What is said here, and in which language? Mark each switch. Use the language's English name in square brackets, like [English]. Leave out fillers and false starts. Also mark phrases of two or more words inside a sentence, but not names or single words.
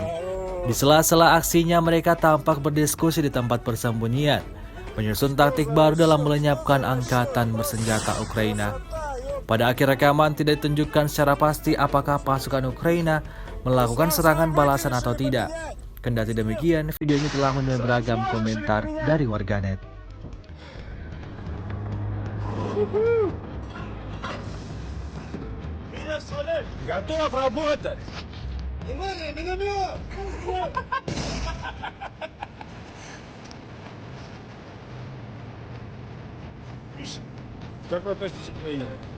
[Indonesian] Di sela-sela aksinya mereka tampak berdiskusi di tempat persembunyian, menyusun taktik baru dalam melenyapkan angkatan bersenjata Ukraina. Pada akhir rekaman tidak ditunjukkan secara pasti apakah pasukan Ukraina melakukan serangan balasan atau tidak. Kendati demikian, video ini telah menuai beragam komentar dari warganet. [Russian] Готов работать! Внимание, миномет! Как вы относитесь к войне?